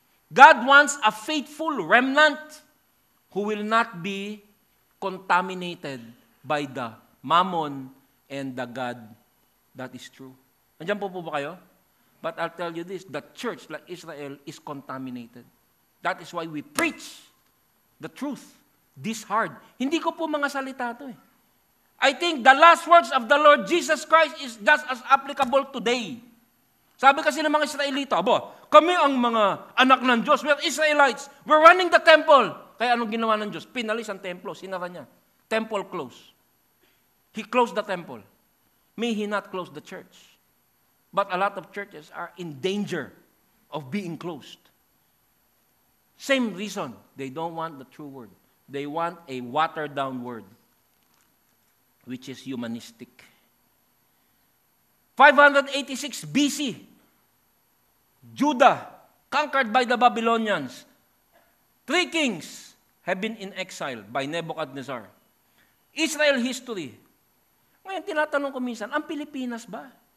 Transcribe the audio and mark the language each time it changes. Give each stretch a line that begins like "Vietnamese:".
English: God wants a faithful remnant who will not be contaminated by the mammon and the God that is true.
Filipino: Andiyan po ba kayo?
English: But I'll tell you this, the church like Israel is contaminated. That is why we preach the truth this hard.
Filipino: Hindi ko po mga salita ito .
English: I think the last words of the Lord Jesus Christ is just as applicable today.
Filipino: Sabi kasi ng mga Israelita, kami ang mga anak ng Diyos.
English: We're Israelites. We're running the temple.
Filipino: Kaya anong ginawa ng Diyos? Pinalis ang templo. Sinara niya.
English: Temple closed. He closed the temple. May He not close the church. But a lot of churches are in danger of being closed. Same reason. They don't want the true word. They want a watered-down word, which is humanistic. 586 BC, Judah, conquered by the Babylonians. 3 kings have been in exile by Nebuchadnezzar. Israel history.
Filipino: Ngayon, tinatanong ko minsan, ang Pilipinas ba?